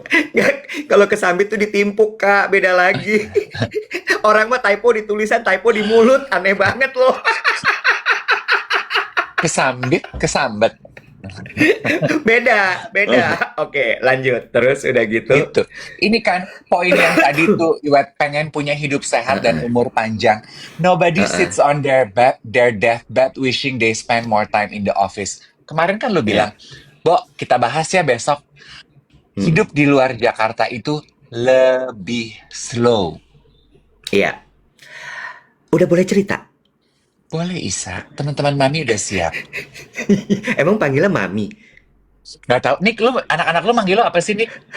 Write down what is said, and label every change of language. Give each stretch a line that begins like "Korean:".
Indonesian: Nggak, kalau kesambit tuh ditimpuk kak, beda lagi. Orang mah typo di tulisan, typo di mulut, aneh banget loh. kesambit, kesambet. Beda, beda. Oke, lanjut. Terus udah gitu. Gitu. Ini kan poin yang tadi tuh, Iwet pengen punya hidup sehat dan Heeh. umur panjang.
English: Nobody Heeh. sits on their deathbed wishing they spend more time in the office.
Indonesian: Kemarin kan lo bilang, Ya. Bo, kita bahas ya besok. Hmm. Hidup di luar Jakarta itu lebih slow. Iya. Udah boleh cerita? Boleh Isa, teman-teman Mami udah siap. Emang panggilnya Mami? Gak tau, Nick, lu anak-anak lu manggil lo apa sih, Nick?